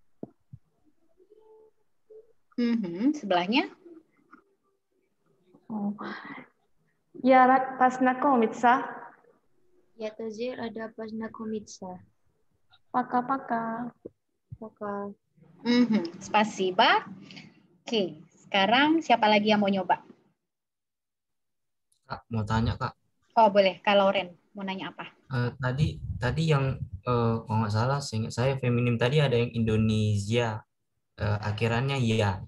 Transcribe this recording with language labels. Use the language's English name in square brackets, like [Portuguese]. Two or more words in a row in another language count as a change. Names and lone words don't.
[Indonesian] Sebelahnya? [Russian] Я рад познакомиться. Я тоже рада познакомиться. Пока-пока. Пока. Spasiba. [Indonesian] Oke, sekarang siapa lagi yang mau nyoba? Kak, mau tanya, Kak. Oh, boleh. Kak Lauren, mau nanya apa? Tadi yang kalau nggak salah, seingat saya feminim tadi ada yang Indonesia, akhirannya ya.